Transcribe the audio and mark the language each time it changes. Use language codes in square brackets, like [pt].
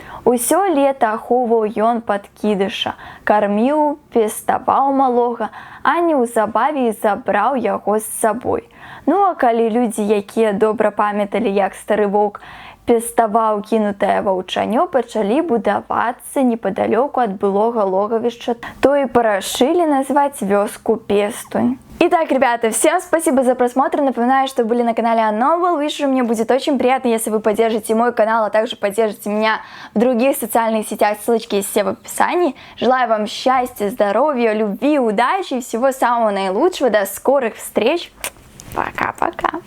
[be] Усё лета ахоўваў ён падкідыша, карміў, пеставаў малога, а неўзабаве і забраў яго з сабой. Ну а калі людзі, якія добра памяталі, як стары воўк пеставаў кінутае ваўчанё, пачалі будавацца непадалёку ад былога ложавішча, то і парашылі назваць вёску Пестунь. [ru] Итак, ребята, всем спасибо за просмотр. Напоминаю, что были на канале Novel Witcher. Мне будет очень приятно, если вы поддержите мой канал, а также поддержите меня в других социальных сетях. Ссылочки есть все в описании. Желаю вам счастья, здоровья, любви, удачи и всего самого наилучшего. До скорых встреч. Пока-пока.